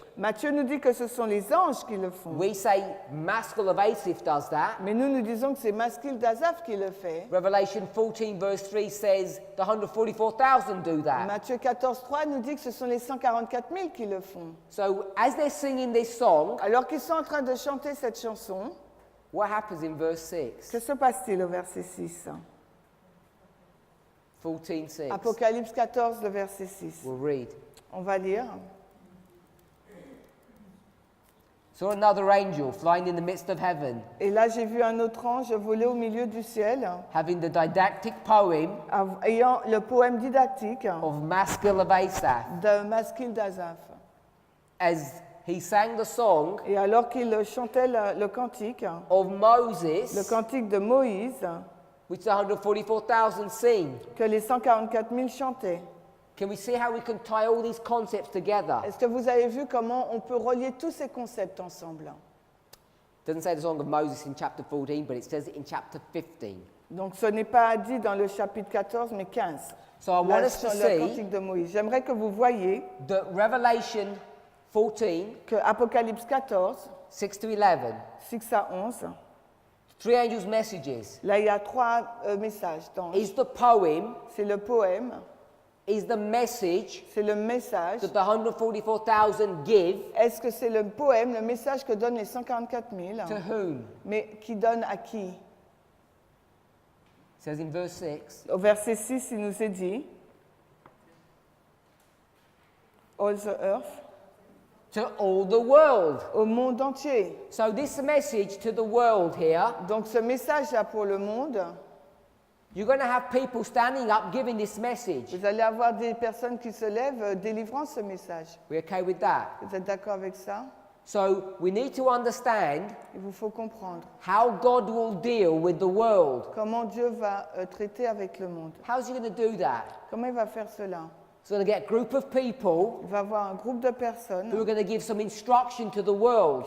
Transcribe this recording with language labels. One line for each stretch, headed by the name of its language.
French: Matthieu nous dit que ce sont les anges qui le font.
English: We say Maskil of Asaph does that.
French: Mais nous disons que c'est Maskil d'Azaph qui le fait.
English: Revelation 14 verse 3 says the 144,000 do that.
French: Matthieu 14,3 nous dit que ce sont les 144 000 qui le font.
English: So as they're singing this song,
French: Alors qu'ils sont en train de chanter cette chanson,
English: what happens in verse 6?
French: que se passe-t-il au verset 6?
English: 14:6.
French: Apocalypse 14, le verset 6.
English: We'll read.
French: On va lire.
English: Saw another angel flying in the midst of heaven,
French: Et là, j'ai vu un autre ange voler au milieu du ciel,
English: having the didactic poem
French: ayant le poème didactique
English: of Maskil of Asaph.
French: de Maskil d'Azaph.
English: As he sang the song
French: Et alors qu'il chantait le cantique,
English: of
French: le
English: Moses,
French: cantique de Moïse,
English: which the 144,000 sing.
French: que les 144 000 chantaient.
English: Can we see how we can tie all these concepts together?
French: Est-ce que vous avez vu comment on peut relier tous ces concepts ensemble?
English: It doesn't say the song of Moses in chapter 14, but it says it in chapter 15.
French: Donc ce n'est pas dit dans le chapitre 14, mais 15.
English: So I want
French: Là,
English: us to
French: sur le
English: see
French: cantique de Moïse. J'aimerais que vous voyiez
English: that Revelation 14,
French: que Apocalypse 14,
English: 6 to 11,
French: 6 à 11,
English: three angels' messages,
French: là il y a trois messages.
English: is the poem,
French: C'est le poème,
English: is the message
French: c'est le message.
English: that the 144,000 give
French: Est-ce que c'est le poème, le message que donnent les 144 000?
English: to whom?
French: Mais qui donne à qui?
English: It says in verse 6,
French: Au verset 6, il nous est dit
English: All the earth, to all the world.
French: au monde entier.
English: So this message to the world here,
French: Donc ce message-là pour le monde,
English: you're going to have people standing up giving this message.
French: vous allez avoir des personnes qui se lèvent délivrant ce message.
English: We okay with that?
French: Vous êtes d'accord avec ça?
English: So we need to understand
French: Il vous faut comprendre
English: how God will deal with the world.
French: comment Dieu va traiter avec le monde.
English: How's he going to do that?
French: Comment il va faire cela?
English: He's going to get a group of people
French: Il va avoir un groupe de
English: who
French: personnes
English: are going to give some instruction to the world.